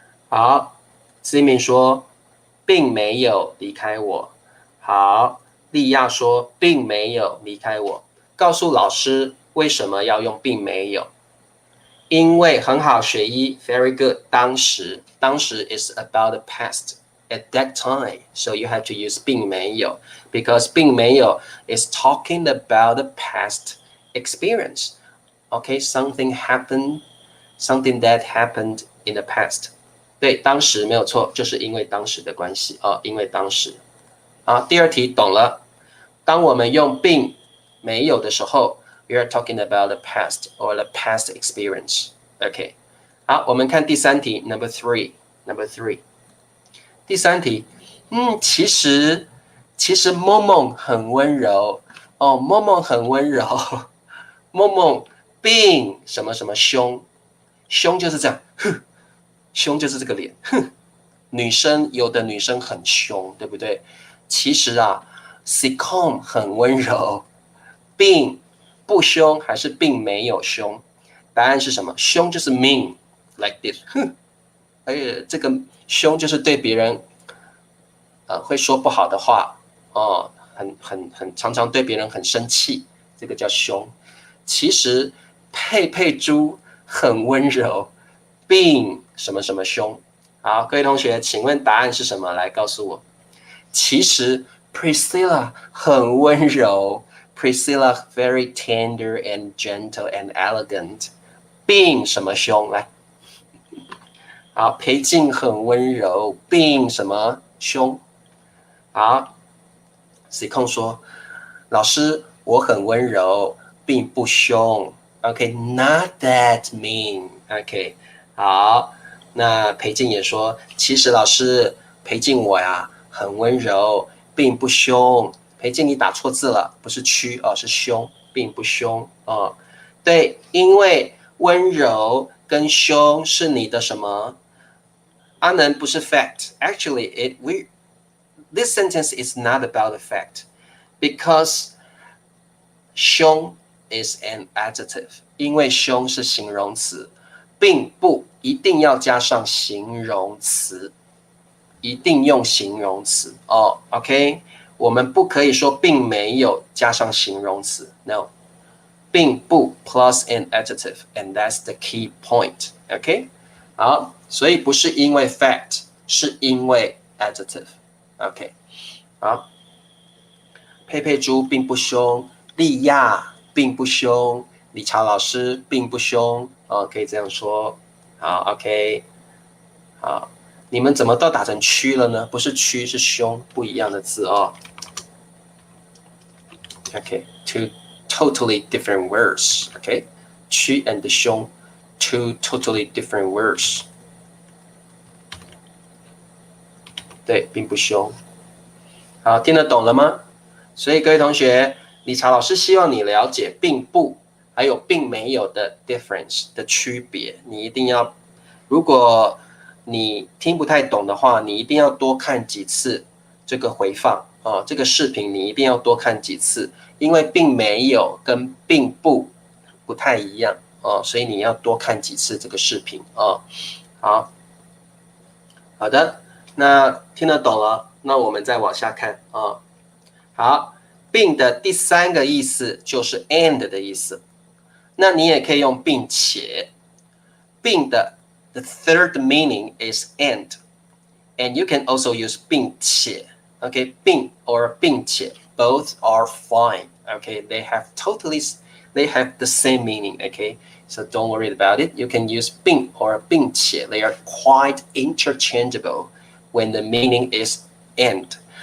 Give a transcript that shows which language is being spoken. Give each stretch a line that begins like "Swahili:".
Chinese: 好，思敏说并没有离开我。好，利亚说并没有离开我。告诉老师为什么要用并没有？因为很好，学一
English: very good。当时 is about the past at that time, so you have to use 并没有 because 并没有 is talking about the past experience. Okay, something that happened in the past.
Chinese: 对，当时没有错，就是因为当时的关系哦，因为当时。好，第二题懂了。当我们用并没有的时候
English: we are talking about the past or the past experience.
Chinese: OK， 好，我们看第三题 ，Number three。第三题，其实梦梦很温柔哦，梦梦很温柔，梦梦并什么什么凶，凶就是这样，哼，凶就是这个脸，哼，有的女生很凶，对不对？其实啊 ，Sitcom 很温柔，并不凶还是并没有凶？答案是什么？凶就是
English: mean like this，
Chinese: 哼，而且这个凶就是对别人，会说不好的话哦，很常常对别人很生气，这个叫凶。其实佩佩猪很温柔，并什么什么凶。好，各位同学，请问答案是什么？来告诉我。其实 Priscilla 很温柔 ，Priscilla
English: very tender and gentle and elegant，
Chinese: 并什么凶？来，好，裴静很温柔，并什么凶？好 ，C 控说，老师我很温柔，并不凶。
English: OK，not that mean。
Chinese: OK， 好，那裴静也说，其实老师裴静我呀很温柔，并不凶。裴静你打错字了，不是屈哦，是凶，并不凶哦。对，因为温柔跟凶是你的什么？阿能不是 fact.
English: Actually, this sentence is not about the fact because 凶 is an adjective.
Chinese: 因为凶是形容词，并不一定要加上形容词，一定用形容词哦。 OK， 我们不可以说并没有加上形容词 ，no， 并不
English: plus an adjective, and that's the key point.
Chinese: OK， 好。所以不是因为 fact， 是因为 adjective。OK， 好。佩佩猪并不凶，利亚并不凶，理查老师并不凶，可以这样说。好 ，OK， 好，你们怎么都打成区了呢？不是区，是凶，不一样的字哦。
English: OK，two totally different words. OK， 区 and 凶 ，two totally different words.
Chinese: 对，并不凶。好，听得懂了吗？所以各位同学，理查老师希望你了解并不还有并没有的 difference 的区别。你一定要，如果你听不太懂的话，你一定要多看几次这个回放哦，这个视频你一定要多看几次，因为并没有跟并不不太一样哦，所以你要多看几次这个视频哦。好的。那听得懂了，那我们再往下看啊。好，并的第三个意思就是 and 的意思，那你也可以用并且。
English: 并的 the third meaning is and you can also use 并且。 Okay， 并 or 并且 both are fine. Okay， they have the same meaning. Okay，so don't worry about it. You can use 并 or 并且 they are quite interchangeable when the meaning is and.